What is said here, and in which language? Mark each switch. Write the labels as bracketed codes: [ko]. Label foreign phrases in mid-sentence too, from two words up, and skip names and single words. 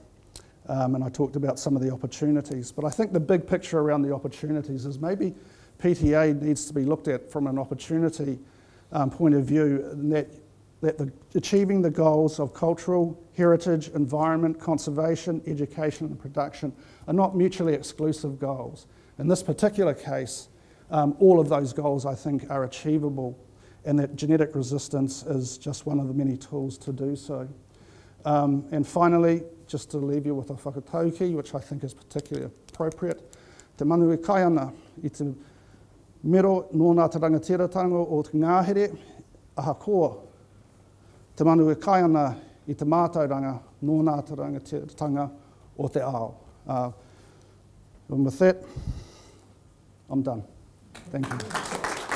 [en] And I talked about some of the opportunities, but I think the big picture around the opportunities is maybe PTA needs to be looked at from an opportunity point of view, and that achieving the goals of cultural, heritage, environment, conservation, education and production are not mutually exclusive goals. In this particular case, all of those goals I think are achievable, and that genetic resistance is just one of the many tools to do so. And finally, just to leave you with a whakatauki, which I think is particularly appropriate, [mi] te manu e kai ana i te mero nō nā te rangatiratanga o te ngāhere, ahakoa. Te manu e kai ana i te mātauranga nō nā te rangatiratanga o te ao. [en] And with that, I'm done. Thank you.